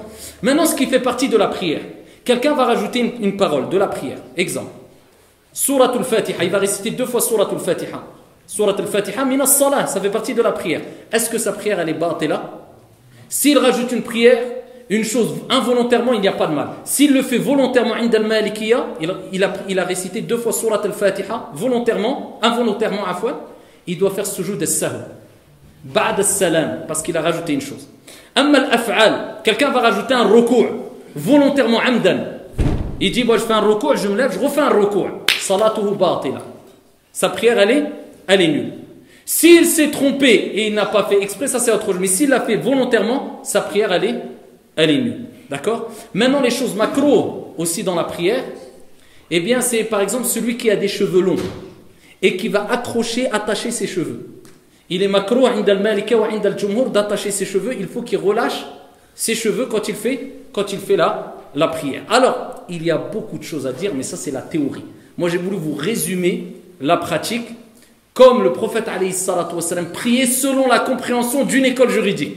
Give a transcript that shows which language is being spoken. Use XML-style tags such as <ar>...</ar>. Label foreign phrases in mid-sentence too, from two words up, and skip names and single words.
<fr>Maintenant, ce qui fait partie de la prière, quelqu'un va rajouter une parole de la prière. Exemple, Suratul Fatiha, il va réciter 2 fois Suratul Fatiha. Suratul Fatiha,</fr> <ar>من الصلاة,</ar> <fr>ça fait partie de la prière. Est-ce que sa prière elle est batila? S'il rajoute une prière, une chose involontairement, il n'y a pas de mal. S'il le fait volontairement,</fr> <ar>عند المالكية,</ar> <fr>il a récité 2 fois Suratul Fatiha, volontairement, involontairement, afwan, il doit faire</fr> <ar>سجود السهو. بعد السلام,</ar> <fr>parce qu'il a rajouté une chose.</fr> <ar>أما الأفعال,</ar> <fr>quelqu'un va rajouter un ruku' volontairement, amdan. Il dit, moi je fais un ruku', je me lève, je refais un ruku'.</fr> <ar>صلاته باطلة.</ar> <fr>Sa prière, elle est nulle. S'il s'est trompé et il n'a pas fait exprès, ça c'est autre chose. Mais s'il l'a fait volontairement, sa prière, elle est nulle. D'accord? Maintenant, les choses macro aussi dans la prière, eh bien, c'est par exemple celui qui a des cheveux longs et qui va attacher ses cheveux. Il est macro,</fr> <ar>عند المالكية وعند الجمهور,</ar> <fr>d'attacher ses cheveux. Il faut qu'il relâche ses cheveux quand il fait la prière. Alors, il y a beaucoup de choses à dire, mais ça c'est la théorie. Moi, j'ai voulu vous résumer la pratique comme le prophète</fr> <ar>عليه الصلاة والسلام</ar> <fr>priait selon la compréhension d'une école juridique.</fr>